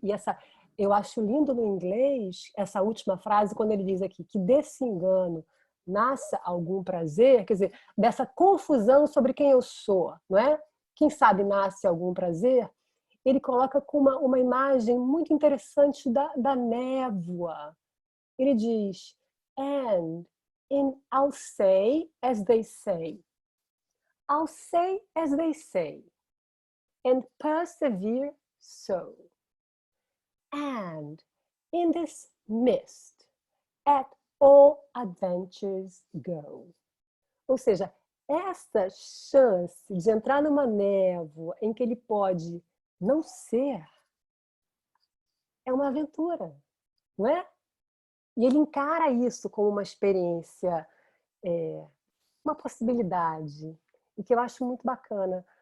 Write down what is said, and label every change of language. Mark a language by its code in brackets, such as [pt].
[pt] E eu acho lindo no inglês essa última frase, quando ele diz aqui que desse engano nasça algum prazer, quer dizer, dessa confusão sobre quem eu sou, não é? Quem sabe nasce algum prazer? Ele coloca com uma imagem muito interessante da névoa. Ele diz, [en] and I'll say as they say. I'll say as they say. And persevere so. And in this mist, at all adventures go. [pt] Ou seja, essa chance de entrar numa névoa em que ele pode não ser, é uma aventura, não é? E ele encara isso como uma experiência, uma possibilidade, e que eu acho muito bacana.